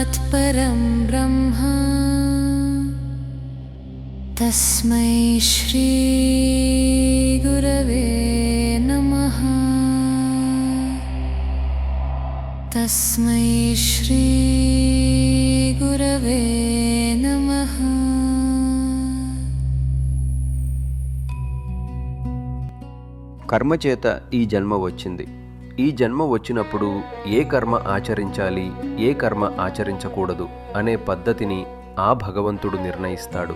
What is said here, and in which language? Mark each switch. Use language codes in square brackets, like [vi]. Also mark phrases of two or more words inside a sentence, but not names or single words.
[sa] परं ब्रह्म तस्मै श्री गुरवे नमः। तस्मै श्री गुरवे नमः। [te] కర్మ చేత ఈ జన్మ వచ్చింది. ఈ జన్మ వచ్చినప్పుడు ఏ కర్మ ఆచరించాలి, ఏ కర్మ ఆచరించకూడదు అనే పద్ధతిని ఆ భగవంతుడు నిర్ణయిస్తాడు.